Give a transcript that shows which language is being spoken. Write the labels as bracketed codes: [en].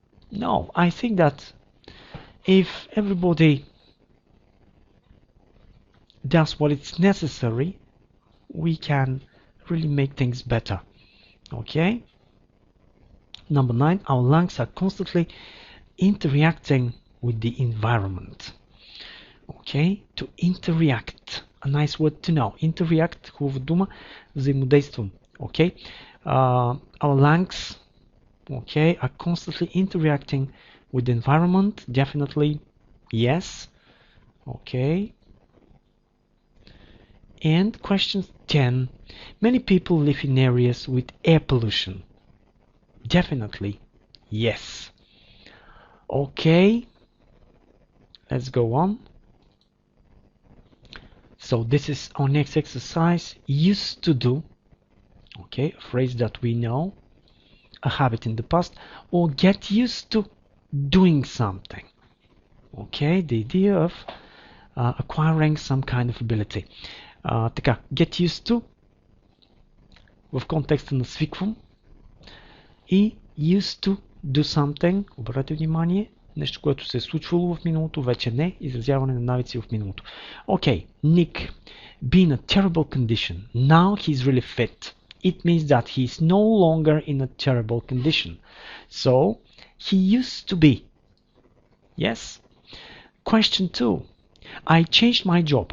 [en] No, I think that if everybody does what is necessary, we can really make things better. Okay. Number 9, our lungs are constantly interacting with the environment. Okay, to interact, a nice word to know. [bg] Interact, хубава дума, взаимодействам. [en] Okay, our lungs, okay, are constantly interacting with the environment. Definitely, yes. Okay. And question 10, many people live in areas with air pollution. Definitely, yes. Okay, let's go on. So this is our next exercise. Used to do, okay, a phrase that we know, a habit in the past, or get used to doing something. Okay, the idea of acquiring some kind of ability. [bg] Така, get used to в контекста на свиквам и used to do something, обърнете внимание, нещо, което се е случвало в миналото, вече не, изразяване на навици в миналото. [en] Okay, Nick, be in a terrible condition. Now he's really fit. It means that he is no longer in a terrible condition. So, he used to be. Yes? Question 2. I changed my job.